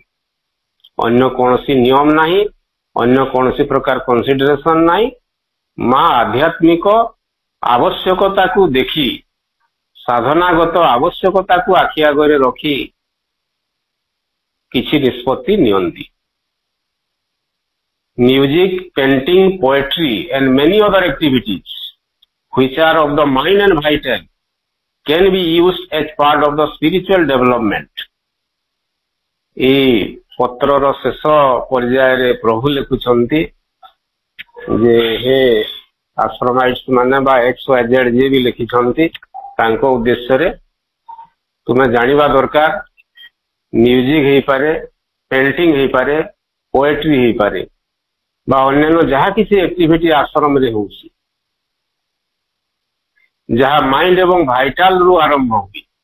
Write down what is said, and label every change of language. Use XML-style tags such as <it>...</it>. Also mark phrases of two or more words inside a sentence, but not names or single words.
<or>ଅନ୍ୟ କୌଣସି ନିୟମ ନାହିଁ, ଅନ୍ୟ କୌଣସି ପ୍ରକାର କନସିଡରେସନ ନାହିଁ। ମା ଆଧ୍ୟାତ୍ମିକ ଆବଶ୍ୟକତାକୁ ଦେଖି, ସାଧନାଗତ ଆବଶ୍ୟକତାକୁ ଆଖି ଆଗରେ ରଖି କିଛି ନିଷ୍ପତ୍ତି ନିଅନ୍ତି।</or> <en>Music, painting, poetry and many other activities which are of the mind and vital can be used as part of the spiritual development.</en> <or>এই ପତ୍ରର ଶେଷ ପର୍ଯ୍ୟାୟରେ ପ୍ରଭୁ ଲେଖୁଛନ୍ତି ଯେ ହେ ଆଶ୍ରମାଇଟ୍ସ ମାନେ ବା XYZ ଯିଏ ବି ଲେଖିଛନ୍ତି ତାଙ୍କ ଉଦ୍ଦେଶ୍ୟରେ ତୁମେ ଜାଣିବା ଦରକାର ମ୍ୟୁଜିକ ହେଇପାରେ, ପେଣ୍ଟିଂ ହେଇପାରେ, ପୋଏଟ୍ରି ହେଇପାରେ ବା ଅନ୍ୟାନ୍ୟ ଯାହା କିଛି ଆକ୍ଟିଭିଟି ଆଶ୍ରମରେ ହେଉଛି, ଯାହା ମାଇଣ୍ଡ ଏବଂ ଭାଇଟାଲ ରୁ ଆରମ୍ଭ ହୁଏ।</or>